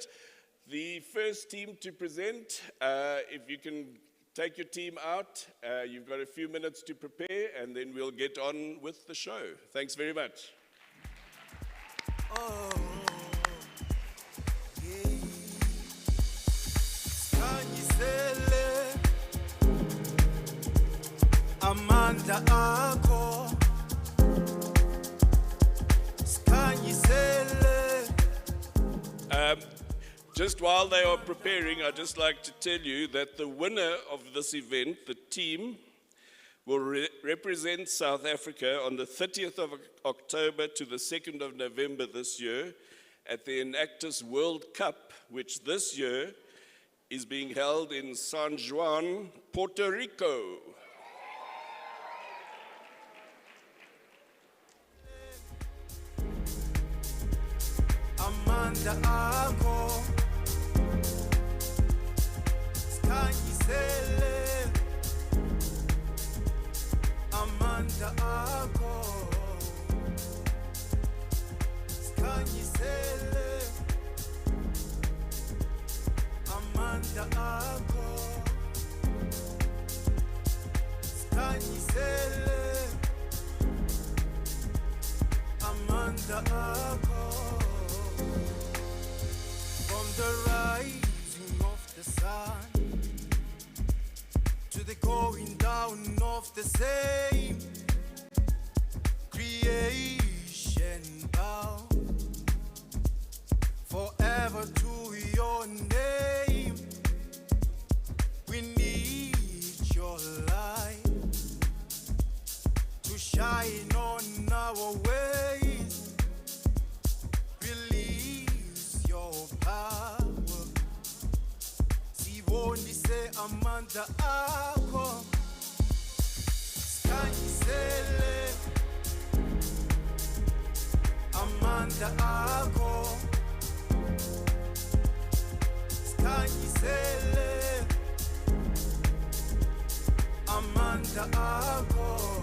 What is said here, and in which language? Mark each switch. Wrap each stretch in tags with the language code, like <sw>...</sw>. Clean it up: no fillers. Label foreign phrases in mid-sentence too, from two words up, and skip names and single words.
<en>The first team to present, if you can take your team out, you've got a few minutes to prepare, and then we'll get on with the show. Thanks very much. Oh, yeah.</en> <xh>Skanyisele amandla akho. Skanyisele.</xh> <en>Just while they are preparing, I'd just like to tell you that the winner of this event, the team, will represent South Africa on the 30th of October to the 2nd of November this year at the Enactus World Cup, which this year is being held in San Juan, Puerto Rico.</en> <xh>Amanda Ako Skanyisele Amanda Ako Skanyisele Amanda Ako Skanyisele Amanda Ako.</xh> <en>From the rising of the sun to the going down of the same, creation bow forever to your name. We need your light to shine on our ways. Release your power.</en> <xh>Sibonise amandla akho. Skanyisele amandla akho. Skanyisele amandla akho.</xh>